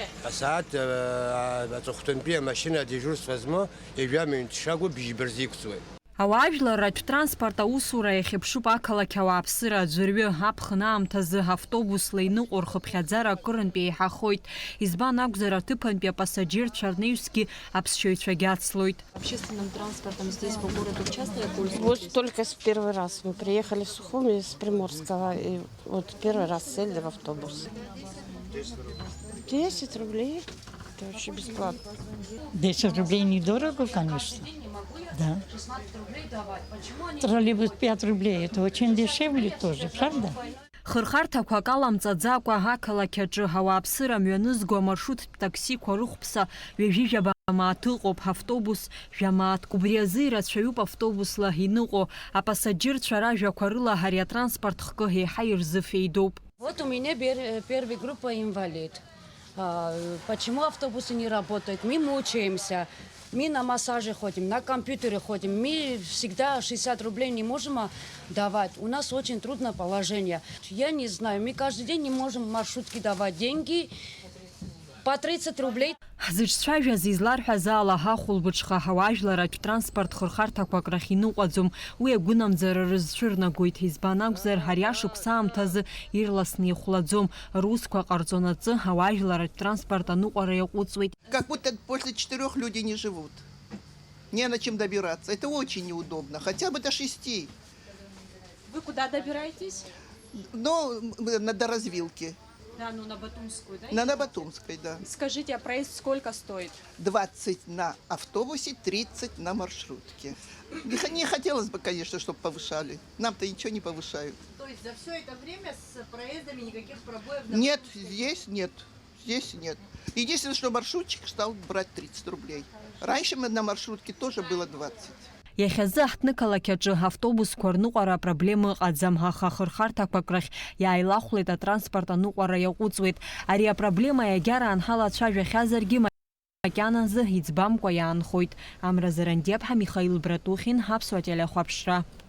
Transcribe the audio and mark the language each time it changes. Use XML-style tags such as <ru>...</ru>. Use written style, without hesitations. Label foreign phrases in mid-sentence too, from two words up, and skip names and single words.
<ab>Асааҭ аҵыхәтәантәи амашьына адежурство змо ижәамҩан дшагәо бжьбарзы иқәҵуеит. Ауаажәларратә транспорт аусура иахьыԥшуп ақалақь ауааԥсыра аӡәырҩы аԥхын аамҭазы автобусла иныҟәо рхыԥхьаӡара акырынтә еиҳахоит. Избан акәзар аҭыԥантәи апассаџьирцәа рнеҩсгьы аԥсшьаҩцәагьы ацлоит.</ab> <ru>Общественным транспортом здесь по городу часто пользуетесь? Вот только в первый раз. Мы приехали в Сухуми из Приморского, и вот первый раз сели в автобус. 10 рублей. Это вообще бесплатно. 10 рублей недорого, конечно. Да. Троллейбус 5 рублей. Это очень дешевле тоже, правда?</ru> <ab>Хырхарҭақәак аламҵаӡакәа ақалақь аҿы ауааԥсыра мҩанызго амаршруттә таксиқәа рыхәԥса ҩажәижәаба мааҭ ыҟоуп автобус жәамааҭк. Убри азы ирацәаҩуп автобусла иныҟәо апассаџьырцәа ражәақәа рыла ари атранспорт хкы еиҳа ирзыфеидоуп.</ab> <ru>Вот у меня первая группа инвалид. Почему автобусы не работают? Мы мучаемся. Мы на массаже ходим, на компьютере ходим. Мы всегда 60 рублей не можем давать. У нас очень трудное положение. Я не знаю, мы каждый день не можем маршрутки давать деньги. По 30 рублей.</ru> <ab>Ҳзыҿцәажәаз изларҳәаз ала ҳахәылбыҽха ҳауаажәларатә транспорт хырхарҭақәак рахь иныҟәаӡом. Уи агәынамӡара рызцәырнагоит. Избан акәзар ари ашықәс аамҭазы ирласны ихәлаӡом. Русқәа ҟарҵонаҵы ҳауаажәларатә транспорт аныҟәара иаҟәыҵуеит.</ab> <ru>Как будто после 4 люди не живут. Не на чем добираться. Это очень неудобно. Хотя бы до 6. Вы куда добираетесь? Ну, на доразвилке. Да, ну на Батумскую, да? На Батумской, да. Скажите, а проезд сколько стоит? 20 на автобусе, 30 на маршрутке. Не хотелось бы, конечно, чтобы повышали. Нам-то ничего не повышают. То есть за все это время с проездами никаких пробоев? Нет, здесь нет. Здесь нет. Единственное, что маршрутчик стал брать 30 рублей. Раньше мы на маршрутке тоже было 20.</ru> <ab>Иахьазы ҳҭнықалақь автобусқәа рныҟәара апроблема ыҟаӡам, аха ахырхарҭақәак рахь иааилахәлеит атранспорт аныҟәара иаҟәыҵуеит. Ари апроблема иагьараан ҳалацәажәахьазаргьы макьаназы иӡбамкәа иаанхоит. Амра Зарандиаԥҳа, Михаил Братухин, Ҳаԥсуа телеахәаԥшра.</ab>